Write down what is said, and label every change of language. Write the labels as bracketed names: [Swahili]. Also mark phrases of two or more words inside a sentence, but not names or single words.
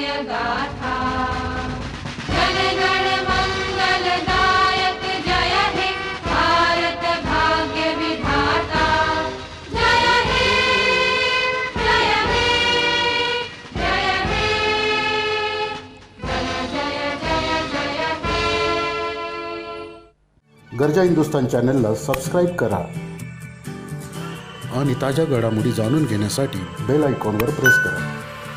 [Bangla] গাথা, জন গণ মঙ্গলদায়ক জয় হে ভারত ভাগ্য বিধাতা, জয় হে জয় হে জয় হে, জয় জয় জয় জয় হে। [Marathi] गरजा हिंदुस्तान चॅनलला सबस्क्राईब करा आणि ताज्या घडामोडी जाणून घेण्यासाठी बेल आयकॉनवर प्रेस करा.